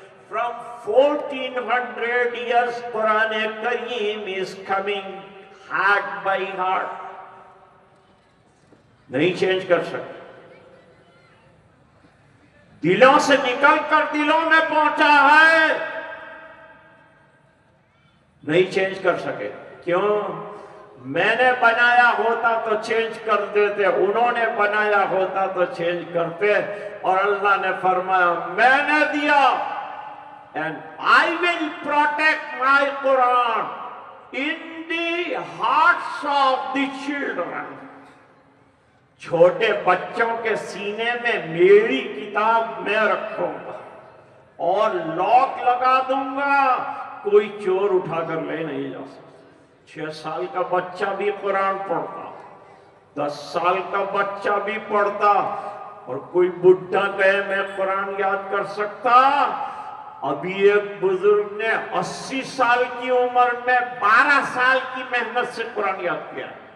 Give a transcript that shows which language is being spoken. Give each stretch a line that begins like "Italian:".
English: From 1400 years Quran Kareem is coming heart by heart.
Urdu: نہیں change کر سکتے، دلوں سے نکل کر دلوں میں پہنچا ہے، نہیں چینج کر سکے۔ کیوں؟ میں نے بنایا ہوتا تو چینج کر دیتے، انہوں نے بنایا ہوتا تو چینج کرتے، اور اللہ نے فرمایا میں نے دیا
English: and I will protect my Quran in the hearts of the children.
Urdu: چھوٹے بچوں کے سینے میں میری کتاب میں رکھوں گا اور لاک لگا دوں گا، کوئی چور اٹھا کر لے نہیں جا سکتا۔ 6 سال کا بچہ بھی قرآن پڑھتا، 10 سال کا بچہ بھی پڑھتا، اور کوئی بڈھا کہے میں قرآن یاد کر سکتا۔ ابھی ایک بزرگ نے 80 سال کی عمر میں 12 سال کی محنت سے قرآن یاد کیا،